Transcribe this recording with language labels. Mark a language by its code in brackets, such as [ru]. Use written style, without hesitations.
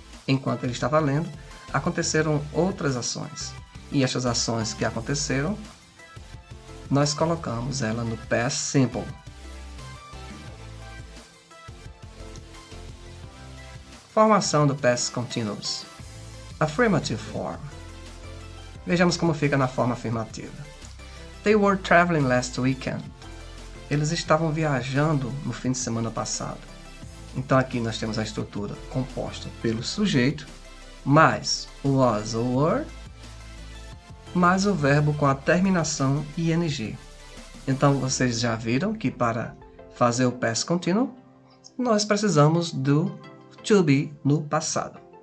[pt] Enquanto ele estava lendo, aconteceram outras ações. E estas ações que aconteceram, nós colocamos ela no Past Simple. Formação do Past Continuous. [en] Affirmative form. [pt] Vejamos como fica na forma afirmativa. [en] They were traveling last weekend. [pt] Eles estavam viajando no fim de semana passado. Então aqui nós temos a estrutura composta pelo sujeito, mais o was ou were, mais o verbo com a terminação ing. Então vocês já viram que para fazer o Past Continuous, nós precisamos do to be no passado.